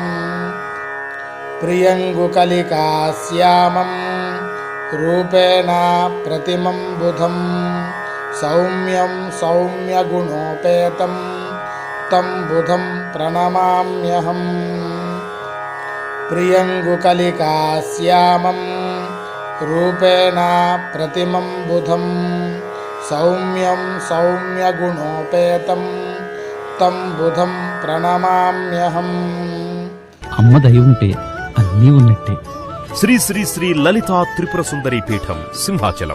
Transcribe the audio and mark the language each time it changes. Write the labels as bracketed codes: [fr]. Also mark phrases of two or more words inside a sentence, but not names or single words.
[sa] प्रियङ्गुकलिकाश्यामं रूपेण प्रतिमं बुधं सौम्यं सौम्यगुणोपेतं तं बुधं प्रणमाम्यहम्। प्रियङ्गुकलिकाश्यामं रूपेण प्रतिमं बुधं सौम्यं सौम्यगुणोपेतं तं बुधं प्रणमाम्यहम्। [te] అమ్మ దయ ఉంటే అన్నీ ఉన్నట్టే. శ్రీ శ్రీ శ్రీ లలితా త్రిపుర సుందరి పీఠం సింహాచలం.